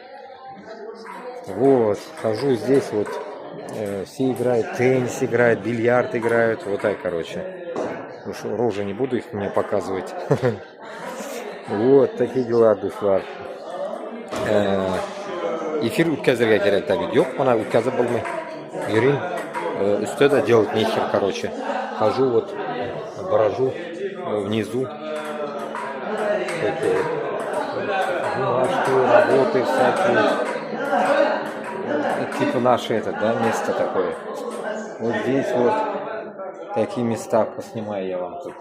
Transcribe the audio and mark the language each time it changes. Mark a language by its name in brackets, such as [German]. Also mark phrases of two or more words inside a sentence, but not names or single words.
[Russian] Вот, хожу здесь вот. Все играют, теннис играют, бильярд играют. Вот так, короче. Уж рожи не буду их мне показывать. Вот такие дела, душлар. [Uzbek] Эфир o'tkazirga kerak tabii. Yo'q, mana o'tkazib bo'lmay. Yuring. Ustida [Russian] делать нехер, короче. Хожу вот, брожу внизу. Такие бумажки, работы всякие. Типа наше это, да, место такое. Вот здесь вот такие места поснимаю я вам тут.